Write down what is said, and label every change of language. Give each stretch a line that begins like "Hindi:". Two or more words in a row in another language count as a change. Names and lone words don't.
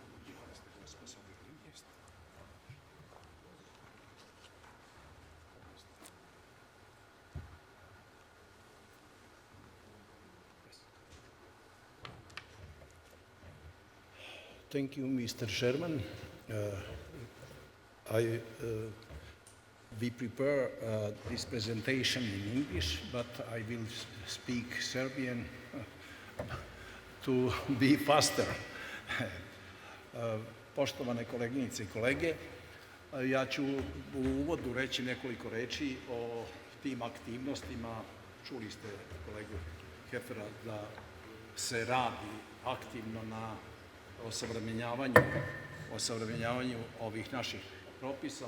English: Thank you, Mr. Chairman. We prepare this presentation in English, but I will speak Serbian to be faster.
Serbian: Poštovane koleginice i kolege, ja ću u uvodu reći nekoliko reči o tim aktivnostima. Čuli ste kolegu Hefera da se radi aktivno na osavremenjavanju ovih naših propisa.